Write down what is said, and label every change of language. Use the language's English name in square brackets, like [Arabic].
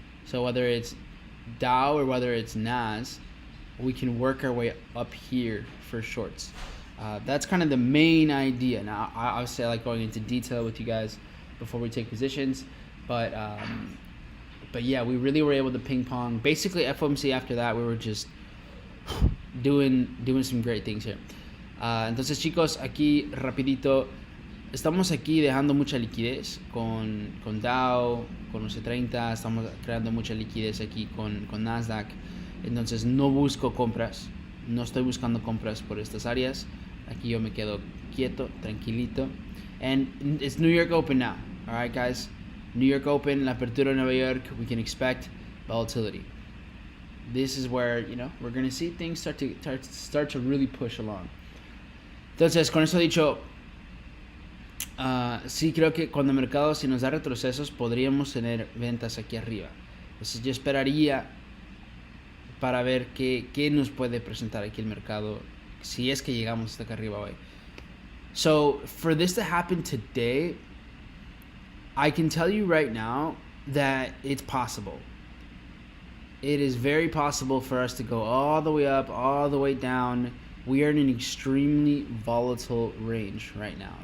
[English] So whether it's Dow or whether it's Nas, we can work our way up here for shorts. That's kind of the main idea. Now, obviously, I like going into detail with you guys before we take positions, but yeah, we really were able to ping pong. Basically, FOMC after that, we were just doing some great things here. [Spanish] Entonces, chicos, aquí rapidito, estamos aquí dejando mucha liquidez con Dow, con los 30, estamos creando mucha liquidez aquí con Nasdaq. Entonces no busco compras, no estoy buscando compras por estas áreas. Aquí yo me quedo quieto, tranquilito. [English] And it's New York Open now. All right, guys. New York Open, [Spanish] la apertura de Nueva York, [English] we can expect volatility. This is where, we're going to see things start to really push along. [Spanish] Entonces, con eso dicho, sí creo que cuando el mercado, si nos da retrocesos, podríamos tener ventas aquí arriba. Entonces yo esperaría para ver qué nos puede presentar aquí el mercado si es que llegamos hasta acá arriba hoy. [English] So for this to happen today, I can tell you right now that it's possible. It is very possible for us to go all the way up, all the way down. We are in an extremely volatile range right now.